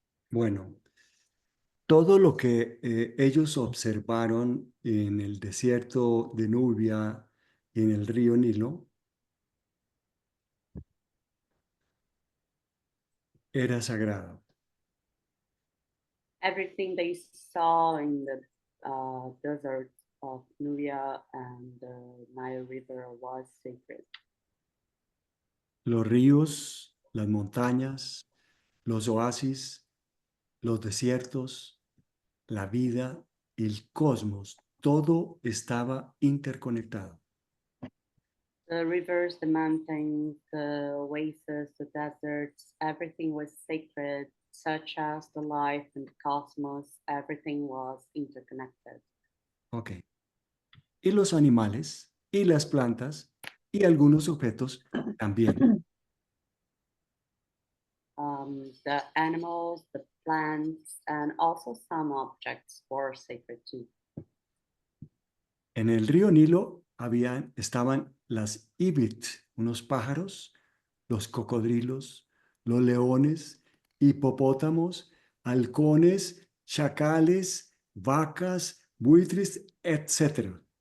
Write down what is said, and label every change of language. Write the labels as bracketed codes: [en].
[es] Bueno, todo lo que ellos observaron en el desierto de Nubia y en el río Nilo era sagrado. [en] Everything they saw in the desert of Nubia and the Nile River was sacred. [es] Los ríos, las montañas, los oasis, los desiertos, la vida, el cosmos, todo estaba interconectado. [en] The rivers, the mountains, the oases, the deserts, everything was sacred, such as the life and the cosmos, everything was interconnected. Ok. [es] Y los animales, y las plantas, y algunos objetos también. [en] The animals, the plants, and also some objects were sacred too. [es] En el río Nilo estaban las ibit, unos pájaros, los cocodrilos, los leones, hipopótamos, halcones, chacales, vacas, buitres, etc.